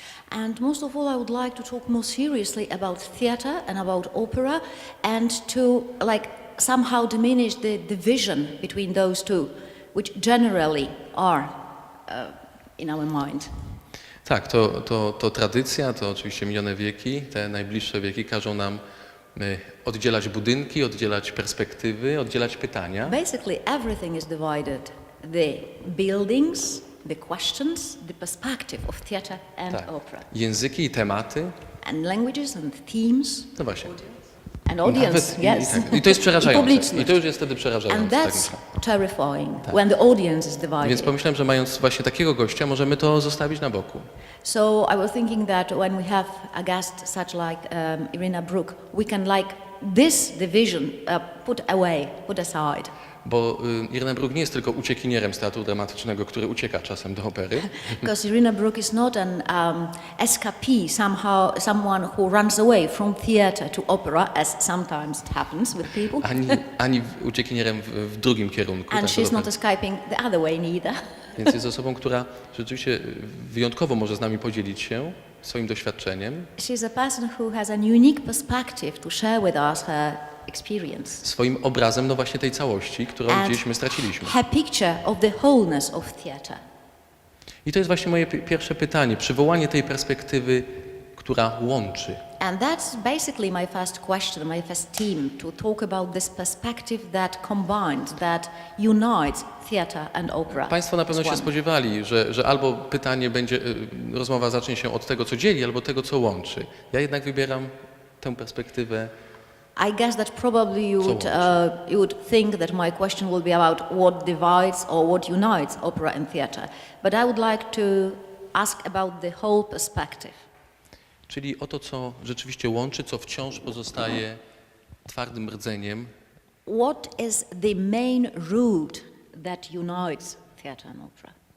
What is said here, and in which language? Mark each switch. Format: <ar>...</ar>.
<en>And most of all, I would like to talk more seriously about theatre and about opera, and to somehow diminish the division between those two, which generally are in our mind.</en> <pl>Tak, to tradycja, to oczywiście minione wieki, te najbliższe wieki każą nam oddzielać budynki, oddzielać perspektywy, oddzielać pytania.</pl> <en>Basically everything is divided. The buildings, the questions, the perspective of theatre and opera.</en> <pl>Języki i tematy.</pl> <en>And languages and themes.</en> <pl>No właśnie.</pl> <en>And audience, yes.</en> <pl>I to jest przerażające. I to już jest wtedy przerażające.</pl> <en>And that's terrifying when the audience is divided.</en> <pl>Więc pomyślałem, że mając właśnie takiego gościa, możemy to zostawić na boku.</pl> <en>So I was thinking that when we have a guest such like Irina Brook, we can this division put aside.</en> <pl>Bo Irina Brook nie jest tylko uciekinierem z teatru dramatycznego, który ucieka czasem do opery.</pl> <en>Because Irina Brook is not an escapee, someone who runs away from theatre to opera, as sometimes it happens with people.</en> <pl>Ani uciekinierem w drugim kierunku.</pl> <en>And she's not escaping the other way neither.</en> <pl>Więc jest osobą, która rzeczywiście wyjątkowo może z nami podzielić się swoim doświadczeniem.</pl> <en>She's a person who has an unique perspective to share with us her experience.</en> <pl>Swoim obrazem, no właśnie tej całości, którą gdzieś my straciliśmy.</pl> <en>Her picture of the wholeness of theatre.</en> <pl>I to jest właśnie moje pierwsze pytanie, przywołanie tej perspektywy, która łączy.</pl> <en>And that's basically my first question, my first theme, to talk about this perspective that combines, that unites theatre and opera.</en> <pl>Państwo na pewno się spodziewali, że albo pytanie będzie, rozmowa zacznie się od tego, co dzieli, albo tego, co łączy. Ja jednak wybieram tę perspektywę.</pl> <en>I guess that probably you would think that my question will be about what divides or what unites opera and theatre. But I would like to ask about the whole perspective.</en> <pl>Czyli o to, co rzeczywiście łączy, co wciąż pozostaje twardym rdzeniem.</pl> <en>What is the main root that unites theatre and opera?</en>